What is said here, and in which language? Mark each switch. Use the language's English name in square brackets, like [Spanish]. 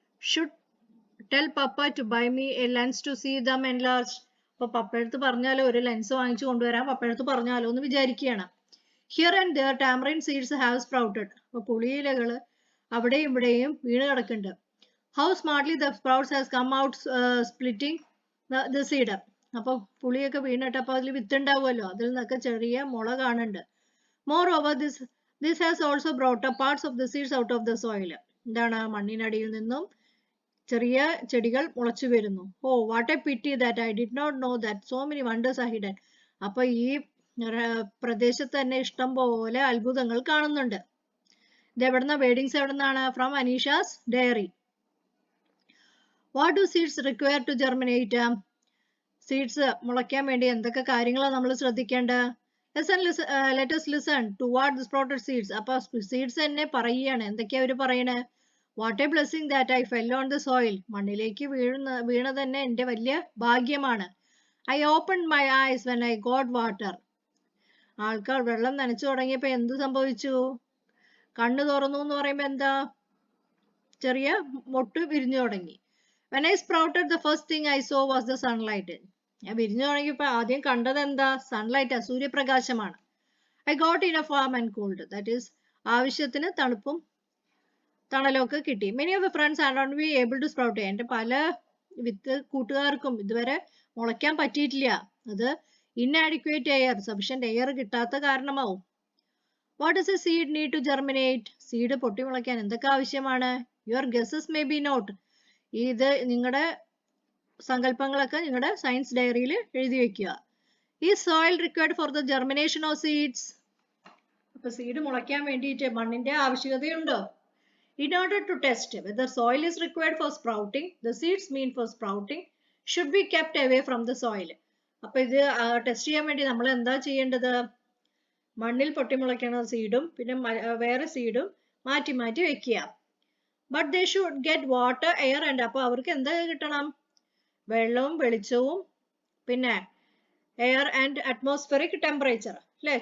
[English] Should tell Papa to buy me a lens to see them enlarged. [Malayalam] അപ്പോൾ പപ്പയടുത്ത് പറഞ്ഞാലോ, ഒരു lens വാങ്ങിച്ചു കൊണ്ടുവരാൻ പപ്പയടുത്ത് പറഞ്ഞാലോ എന്ന് വിചാരിക്കുകയാണ്. [English] Here and there tamarind seeds have sprouted. [Malayalam] അപ്പോൾ പുളിയിലകൾ അവിടെയും ഇവിടെയും വീണ് കിടക്കുന്നുണ്ട്. [English] How smartly the sprouts has come out splitting the seed. [Malayalam] അപ്പോൾ പുളിയൊക്കെ വീണിട്ട് അപ്പോൾ അതിൽ വിത്തുണ്ടാവുമല്ലോ, അതിൽ നിന്നൊക്കെ ചെറിയ മുള കാണുന്നുണ്ട്. [English] Moreover, this has also brought up parts of the seeds out of the soil. [Malayalam] എന്താണ്? മണ്ണിനടിയിൽ നിന്നും ചെറിയ ചെടികൾ മുളച്ചു വരുന്നു. [English] Oh what a pity that I did not know that so many wonders are hidden. [Malayalam] അപ്പൊ ഈ പ്രദേശത്ത് തന്നെ ഇഷ്ടം പോലെ അത്ഭുതങ്ങൾ കാണുന്നുണ്ട്. ഇത് എവിടുന്ന വേർഡിങ്സ് എവിടുന്നാണ്? [English] From Aneesha's diary. What do seeds require to germinate? [Malayalam] Seeds മുളയ്ക്കാൻ വേണ്ടി എന്തൊക്കെ കാര്യങ്ങളാണ് നമ്മൾ ശ്രദ്ധിക്കേണ്ടത്? [English] Let us listen to what the sprouted seeds. [Malayalam] അപ്പൊ സീഡ്സ് തന്നെ പറയുകയാണ്. എന്തൊക്കെയാ അവർ പറയണേ? [English] What a blessing that I fell on the soil. [Malayalam] മണ്ണിലേക്ക് വീണ തന്നെ എൻ്റെ വലിയ ഭാഗ്യമാണ്. [English] I opened my eyes when I got water. [Malayalam] ആൾക്കാർ വെള്ളം നനച്ചു തുടങ്ങിയപ്പോൾ എന്ത് സംഭവിച്ചു? കണ്ണു തുറന്നു എന്ന് പറയുമ്പോൾ എന്താ? ചെറിയ മൊട്ട് വിരിഞ്ഞു തുടങ്ങി. [English] When I sprouted, the first thing I saw was the sunlight. [Malayalam] ഞാൻ വിരിഞ്ഞു തുടങ്ങിയപ്പോൾ ആദ്യം കണ്ടത് എന്താ? Sunlight, സൂര്യപ്രകാശമാണ്. [English] I got enough warm and cold. That is, [Malayalam] ആവശ്യത്തിന് തണുപ്പും തണലൊക്കെ കിട്ടി. [English] Many of the friends are not be able to sprout. [Malayalam] എൻ്റെ പല കൂട്ടുകാർക്കും ഇതുവരെ മുളയ്ക്കാൻ പറ്റിയിട്ടില്ല. അത് [English] inadequate air, sufficient air [Malayalam] കിട്ടാത്ത കാരണമാവും. [English] What does a seed need to germinate? [Malayalam] Seed പൊട്ടി മുളയ്ക്കാൻ എന്തൊക്കെ ആവശ്യമാണ്? [English] Your guesses may be not. [Malayalam] ഇത് നിങ്ങളുടെ സങ്കല്പങ്ങളൊക്കെ നിങ്ങളുടെ സയൻസ് ഡയറിയിൽ എഴുതി വെക്കുക. [English] Is soil required for the germination of seeds? [Malayalam] അപ്പൊ സീഡ് മുളയ്ക്കാൻ വേണ്ടിയിട്ട് മണ്ണിന്റെ ആവശ്യകതയുണ്ടോ? [English] In order to test whether soil is required for sprouting, the seeds meant for sprouting should be kept away from the soil. [Malayalam] അപ്പോൾ ഇത് test ചെയ്യാൻ വേണ്ടി നമ്മൾ എന്താ ചെയ്യേണ്ടത്? മണ്ണിൽ പൊട്ടിമുളയ്ക്കുന്ന സീഡും പിന്നെ വേറെ സീഡും മാറ്റി മാറ്റി വെക്കുക. [English] But they should get water, air and. [Malayalam] അപ്പോൾ അവർക്ക് എന്താ കിട്ടണം? വെള്ളവും വെളിച്ചവും പിന്നെ [English] air and atmospheric temperature, [Malayalam] അല്ലേ?